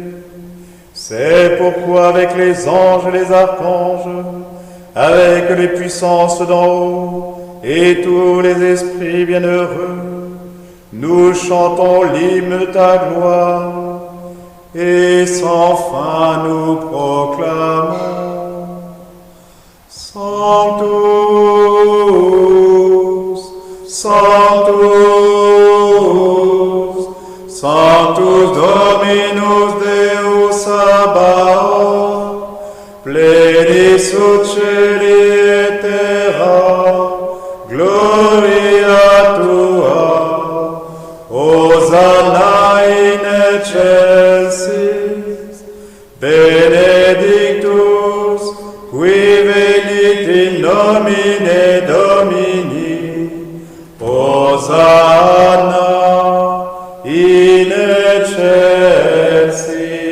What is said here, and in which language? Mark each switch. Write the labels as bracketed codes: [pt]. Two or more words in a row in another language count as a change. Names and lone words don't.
[fr] C'est pourquoi avec les anges et les archanges, avec les puissances d'en haut et tous les esprits bienheureux, nous chantons l'hymne de ta gloire. Et sans fin nous proclamons: [la] Sanctus, Sanctus, Sanctus Dominus Deus Sabaoth, pleni succedi et terra, gloria tua, Hosanna in excelsis, benedictus, qui venit in nomine Domini, Hosanna in excelsis.